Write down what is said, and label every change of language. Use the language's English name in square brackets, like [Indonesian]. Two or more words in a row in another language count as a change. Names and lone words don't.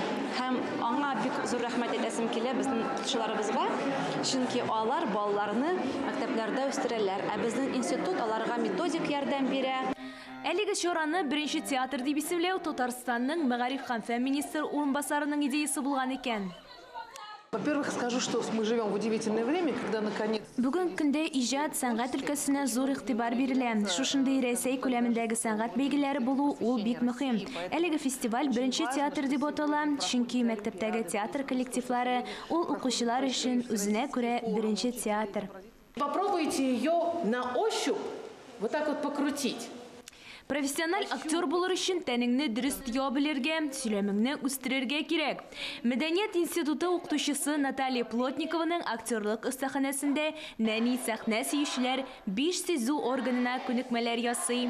[Tatar] Һәм аңа бик зур рәхмәт әйтәсем килә безнең тутышуларыбызга. Чөнки алар балаларны мәктәпләрдә үстерәләр, ә безнең институт аларга методик ярдәм бирә. Әлеге чараны бірінші театр дип исемләү Татарстанның мәгариф һәм фән министры урынбасарының идеясы булган икән. [Russian] Во-первых, скажу, что мы живем в удивительное время, когда наконец... [Tatar] Бүген көндә иҗат, сәнгать өлкәсенә зур игътибар бирелә. Шушындый Рәсәй күләмендәге сәнгать бәйгеләре булу ул бик мөһим. Әлеге фестиваль беренче театр дип атала, чөнки мәктәптәге театр коллективлары ул укучылар өчен үзенә күрә беренче театр. [Russian] Попробуйте ее на ощупь вот так вот покрутить. [Tatar] Профессиональ актер булыр өчен тәнеңне дөрес тыя белергә, сөйләмеңне үстерергә кирәк. Мәдәният институты укытучысы Наталья Плотникованың актерлык остаханәсендә нәни сәхнә сөючеләр 5 сизу органына күнекмәләр ясый.